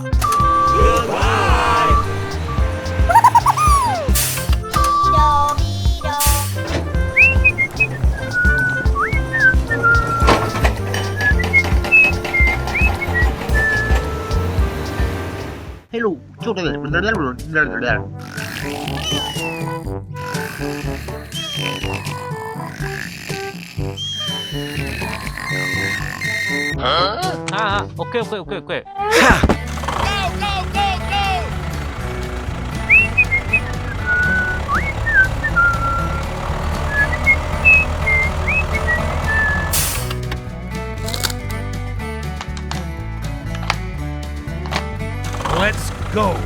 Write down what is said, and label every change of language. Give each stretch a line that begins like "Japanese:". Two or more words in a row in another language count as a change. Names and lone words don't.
English: Goodbye! Hello chúc đây हाँ 오케이 오케이 오케이 오케이 Ha! Go, go, go, go! Let's go!